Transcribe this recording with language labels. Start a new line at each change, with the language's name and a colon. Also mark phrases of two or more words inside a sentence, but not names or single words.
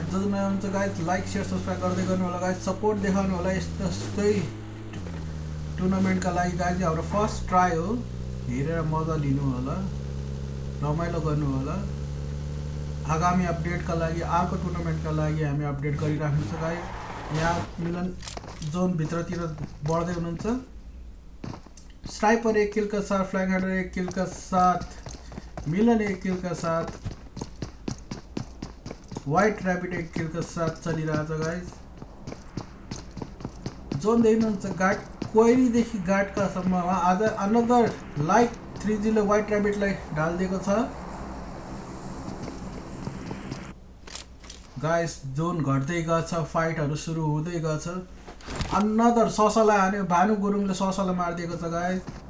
Nepali: जो नयाँ हुन्छ गाइस
English: like share subscribe
Nepali: गर्दै गर्नु होला गाइस। सपोर्ट देखाउनु होला यस्तै टुर्नामेन्टका लागि गाइस। हाम्रो
English: first try
Nepali: हो, हेरेर मजा लिनु होला, रमाइलो गर्नु होला। आगामी अपडेटका लागि, अर्को टुर्नामेन्टका लागि हामी अपडेट गरिराख्नु छ गाइस। यहाँ मिलन जोन भित्रतिर बढ्दै हुनुहुन्छ। स्नाइपर 1 किल
Hindi: का साथ,
Nepali: फ्लाइङ हार्डर 1 किल
Hindi: का साथ,
Nepali: मिलन 1 किल
Hindi: का साथ,
Nepali: व्हाइट ऱ्याबिट 1 किल
Hindi: का साथ
Nepali: चलिरहेछ गाइस। जोन देख्नुहुन्छ गार्ड क्वेरीदेखि गार्डकासम्म आज अनदर लाइट 3G ले व्हाइट ऱ्याबिटलाई ढालिदिएको छ गाइस। जोन घट्दै गछ, फाइटहरू सुरु हुँदै गछ। अनदर ससालाई हान्यो, भानु गुरुङले ससालाई मारिदिएको छ गाइस।